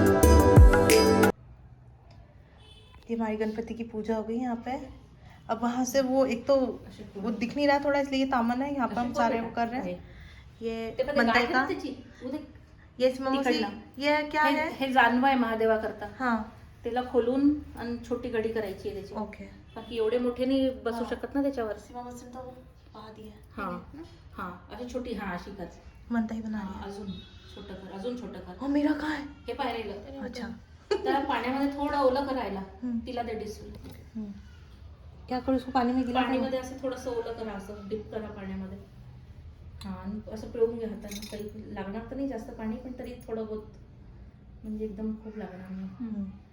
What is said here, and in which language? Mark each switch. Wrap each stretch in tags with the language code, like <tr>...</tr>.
<hi>ये हमारी गणपति की पूजा हो गई यहाँ पे। अब वहाँ से वो एक तो वो दिख नहीं रहा थोड़ा, इसलिए ये तामन है। यहाँ पे हम सारे वो कर रहे हैं। ये मनताई का, ये मौसी, ये क्या है?</hi> <mr>हे जानवा आहे महादेवा करता। हाँ त्याला खोलून आणि छोटी गडी करायची आहे त्याची। ओके बाकी एवढे मोठे नाही बसू शकत ना त्याच्यावर।</mr> <hi>सीमा मौसी ने तो वो पा दिया।</hi> <mr>हाँ हाँ अशी छोटी, हाँ अशी कर।</mr> <hi>मनताई बना रही है।</hi> <mr>अजून छोटं कर, अजून छोटं कर।</mr> <hi>और मेरा कहाँ है?</hi> <mr>हे पायरीला अच्छा त्याला पाण्यामध्ये थोडं ओलं करायला, तिला दे डिसून।</mr> <hi>क्या करूँ इसको? पानी में गिला</hi> <mr>पाणीमध्ये असं थोडंसं ओलं करा, असं डिप करा पाण्यामध्ये। हा आणि असं पिळून घ्या हाताने। काही लागणार तर नाही जास्त पाणी, पण तरी थोडं बहुत, म्हणजे एकदम खूप लागणार नाही।</mr>